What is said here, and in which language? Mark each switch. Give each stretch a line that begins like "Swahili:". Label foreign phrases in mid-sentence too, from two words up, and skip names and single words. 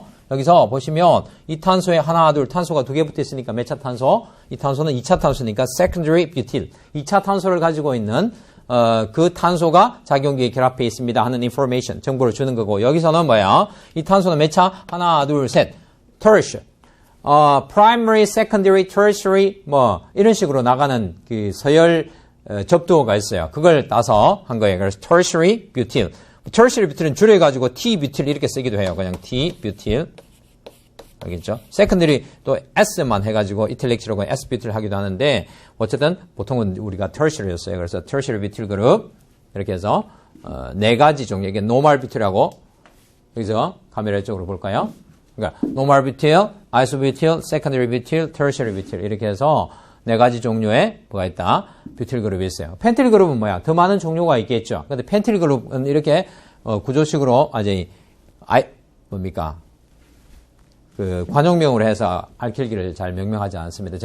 Korean: 여기서 보시면 이 탄소에 하나, 둘, 탄소가 두 개 붙어 있으니까 몇 차 탄소? 이 탄소는 2차 탄소니까
English: secondary butyl.
Korean: 2차 탄소를 가지고 있는 그 탄소가 작용기에 결합해 있습니다 하는 information, 정보를 주는 거고 여기서는 뭐야? 이 탄소는 몇 차? 하나, 둘, 셋.
English: tertiary. primary, secondary, tertiary
Korean: 뭐 이런 식으로 나가는 그 서열 접두어가 있어요. 그걸 따서 한 거예요. 그래서
English: tertiary butyl. tertiary butyl
Korean: 은 줄여 가지고 T-butyl 이렇게 쓰기도 해요. 그냥 T-butyl. 알겠죠? secondary 또 S만 해 가지고 이탈릭시라고 S-butyl 하기도 하는데 어쨌든 보통은 우리가 tertiary였어요. 그래서
English: tertiary butyl
Korean: 그룹 이렇게 해서 네 가지 종류. 이게
English: normal butyl
Korean: 하고 여기서 카메라 쪽으로 볼까요? 그러니까
English: normal butyl, isobutyl, secondary butyl, tertiary butyl
Korean: 이렇게 해서 네 가지 종류의 뭐가 있다? 뷰틸 그룹이 있어요. 펜틸 그룹은 뭐야? 더 많은 종류가 있겠죠. 근데 펜틸 그룹은 이렇게 구조식으로 뭡니까? 그 관용명으로 해서 알킬기를 잘 명명하지 않습니다.